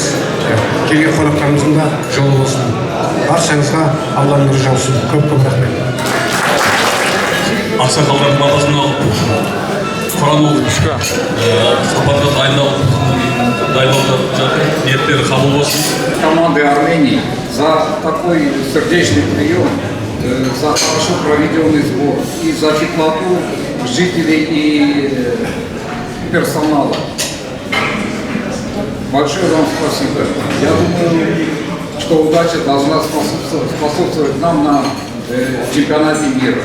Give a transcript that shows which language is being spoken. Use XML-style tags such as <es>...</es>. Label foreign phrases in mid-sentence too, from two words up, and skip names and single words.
<kk>Келген қонақтарымыздың да жолы болсын. Баршаңызға Алланың нұры жаусын. Көп-көп рахмет. Ақсақалдардың арасында құран оқытушыға сапарға дайындалып жатыр. Ниеттері қабыл болсын.</kk> <ru>Команды Армении за такой сердечный прием, за хорошо проведенный сбор и за теплоту жителей и персонала. Большое вам спасибо. Я думаю, что удача должна способствовать нам на чемпионате мира.</ru>